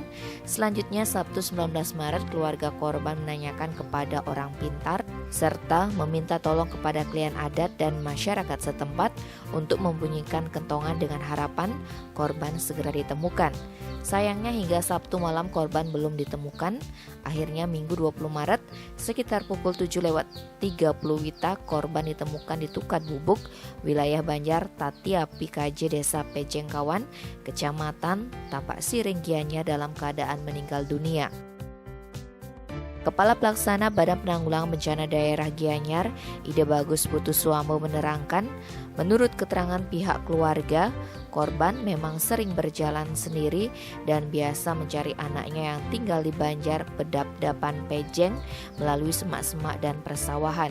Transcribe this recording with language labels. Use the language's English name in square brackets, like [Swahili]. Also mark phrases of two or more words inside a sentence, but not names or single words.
[Indonesian] Selanjutnya, Sabtu 19 Maret, keluarga korban menanyakan kepada orang pintar serta meminta tolong kepada klien adat dan masyarakat setempat untuk membunyikan kentongan dengan harapan korban segera ditemukan. Sayangnya hingga Sabtu malam korban belum ditemukan. Akhirnya Minggu 20 Maret sekitar pukul 7:30 WITA korban ditemukan di Tukat Bubuk, wilayah Banjar Tatiapi Kaje, Desa Pejengkawan, Kecamatan Tampak Siring, Gianyar, dalam keadaan meninggal dunia. Kepala Pelaksana Badan Penanggulangan Bencana Daerah Gianyar, Ide Bagus Putuswamo, menerangkan, menurut keterangan pihak keluarga, korban memang sering berjalan sendiri dan biasa mencari anaknya yang tinggal di Banjar Pedap-dapan Pejeng melalui semak-semak dan persawahan.